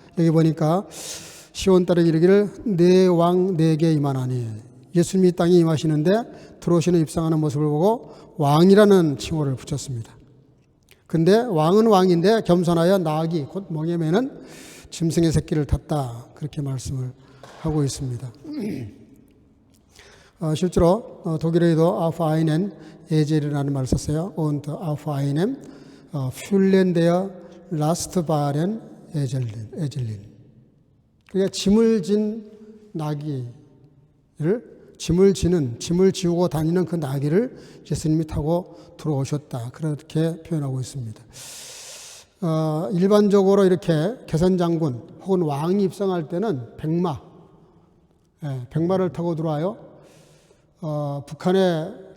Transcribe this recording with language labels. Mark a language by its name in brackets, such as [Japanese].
[Korean] 여기 보니까 시온 딸에게 이르기를 내 왕 내게 임하나니, 예수님이 땅에 임하시는데 들어오시는 입성하는 모습을 보고 왕이라는 칭호를 붙였습니다. 근데 왕은 왕인데 겸손하여 나귀 곧 명예 매는 짐승의 새끼를 탔다, 그렇게 말씀을 하고 있습니다. 실제로 독일어에도 [German] auf einen Esel [Korean] 이라는 말을 썼어요. [German] Und auf einem Füllen der Lastbaren Eselin. [Korean] 그러니까 짐을 진 나귀를, 짐을 지우고 다니는 그 나귀를 예수님이 타고 들어오셨다, 그렇게 표현하고 있습니다. 일반적으로 이렇게 개선장군 혹은 왕이 입성할 때는 백마를 타고 들어와요. 북한에